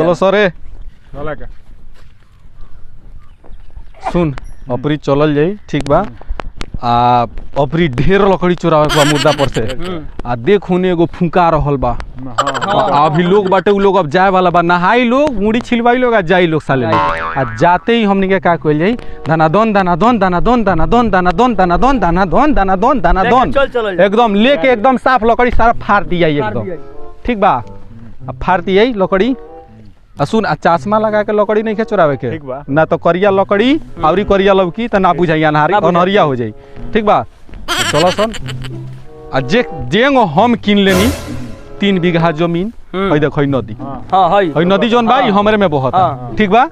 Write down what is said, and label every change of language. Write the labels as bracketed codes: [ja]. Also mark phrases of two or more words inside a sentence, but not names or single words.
[bho] चलो सरे चला का सुन अपरी चलल जाई, ठीक बा। आ अपरी ढेर लकड़ी चुरावे बा मुद्दा पर से। आ देख होने एगो फुंका रहल बा। अभी लोग बाटे, उ लोग अब जाए वाला बा। नहाई लोग, मुड़ी छिलवाई लोग, आ जाई लोग साले। आ जाते ही हमनी के का कइल जाई, दाना दोन दाना दोन दाना दोन दाना दोन दाना दोन दाना दोन दाना दोन दाना दोन दाना दोन एकदम लेके एकदम साफ लकड़ी सारा फाड़ दिया एकदम, ठीक बा। अब फाड़ दिया लकड़ी। सुन, आ चश्मा लगा के लकड़ी नहीं के चुरावे के, ना तो करिया लकड़ी और करिया लौकी तो ना बुझाई, अनहरिया हो जाई, ठीक बा। चलो सन, आ जेंगो हम किन लेनी 3 बीघा जमीन, हई देख हई नदी, हई नदी जोन बा हमरे में बहता, ठीक बा।